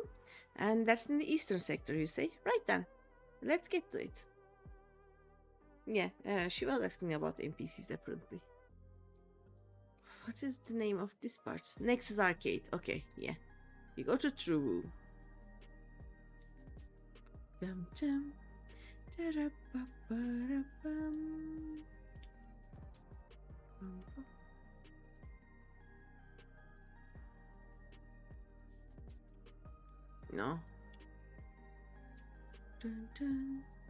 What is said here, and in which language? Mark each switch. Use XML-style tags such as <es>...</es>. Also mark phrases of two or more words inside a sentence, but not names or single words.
<en>And that's in the eastern sector, you say? Right then, let's get to it. Yeah, she was asking about NPCs apparently. What is the name of this part? Nexus Arcade. Okay, yeah. You go to True. Dum dum. No. Dun, dun.</en>